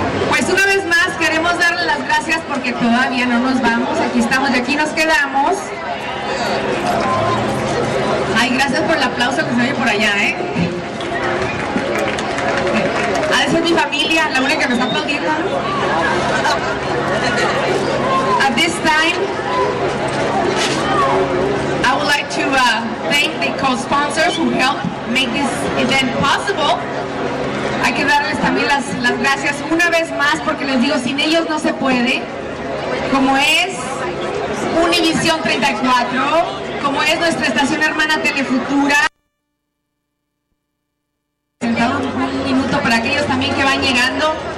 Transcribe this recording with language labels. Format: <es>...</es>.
<es>Pues una vez más queremos darle las gracias porque todavía no nos vamos. Aquí estamos y aquí nos quedamos. Ay, gracias por el aplauso que se oye por allá, ¿eh? A veces mi familia, la única que me está aplaudiendo.</es> <en>At this time, I would like to thank the co-sponsors who helped make this event possible.</en> <es>Hay que darles también las gracias una vez más porque les digo, sin ellos no se puede. Como es Univisión 34, como es nuestra estación hermana Telefutura. Un minuto para aquellos también que van llegando.</es>